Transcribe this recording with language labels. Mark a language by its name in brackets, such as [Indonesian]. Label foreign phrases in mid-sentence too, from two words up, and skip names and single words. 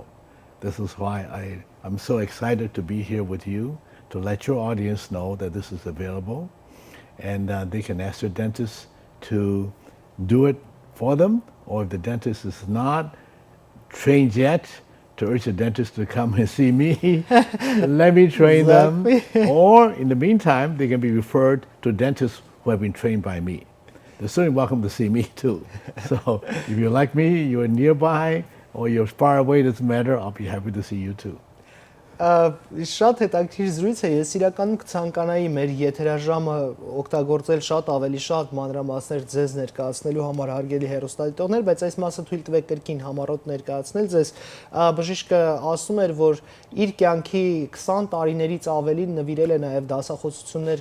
[English] This is why I'm so excited to be here with you, to let your audience know that this is available, and they can ask their dentist to do it for them, or if the dentist is not trained yet, to urge the dentist to come and see me, let me train them, or in the meantime, they can be referred to dentists who have been trained by me. They're certainly welcome to see me too. So if you're like me, you're nearby, or you're far away, doesn't matter, I'll be happy to see you too. [Armenian] Շատ հետաքրքիր զրույց է, ես իրականում կցանկանայի մեր եթերաժամը օգտագործել շատ ավելի շատ մանրամասներ ձեզ ներկայացնելու համար հարգելի հեռուստադիտողներ, բայց այս մասը թույլ տվեք կրկին համառոտ ներկայացնել ձեզ։ Բժիշկը ասում էր, որ իր կյանքի 20 տարիներից ավելին նվիրել է նաև դասախոսություններ